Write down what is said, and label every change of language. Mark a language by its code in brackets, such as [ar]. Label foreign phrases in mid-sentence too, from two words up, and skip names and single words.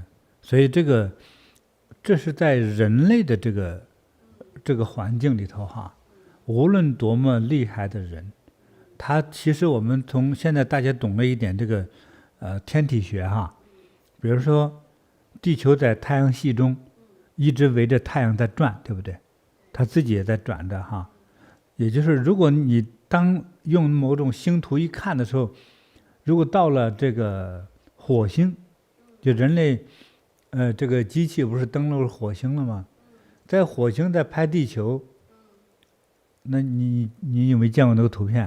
[zh] 所以這是在人類的這個環境裡頭哈，無論多麼厲害的人，他其實我們從現在大家懂了一點這個天體學哈，比如說地球在太陽系中一直圍着太陽在轉，對不对？它自己也在轉着哈。也就是如果你當用某種星圖一看的時候，如果到了這個火星，就人類這個機器不是登陸火星了嗎？在火星在拍地球，那你有沒有見過那個圖片？